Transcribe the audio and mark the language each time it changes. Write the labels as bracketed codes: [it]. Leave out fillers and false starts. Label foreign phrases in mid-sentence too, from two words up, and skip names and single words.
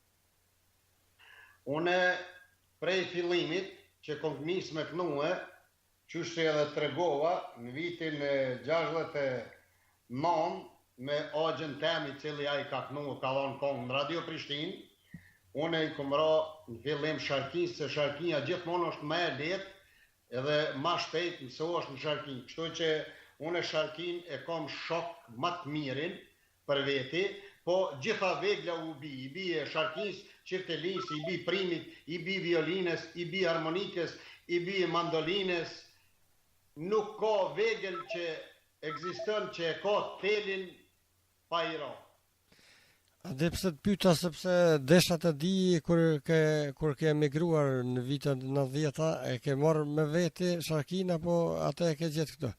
[sq] Une prej fillimit që kom nis me kënue, qështë edhe tregova në vitin 69 me agjen temi cili a i ka kënue, ka dhonë kongë në Radio Prishtinë, une i kom ra në fillim sharkis, se sharkia gjithmonë është me e letë, edhe ma shpejt mësohesh në sharkin. Kështu që une sharkin e kom shok më të mirin për veti, po gjitha vegla u i bi e sharkis, qirtelis, i bi primit, i bi violines, i bi harmonikës, i bi mandolines. Nuk ka vegel që ekziston që e ka thelin pa i ra. A dhe pse të pyeta sepse desha të di kur ke emigruar në vitet 90-ta, e ke marrë me veti sharkin apo atë e ke gjetë këtu?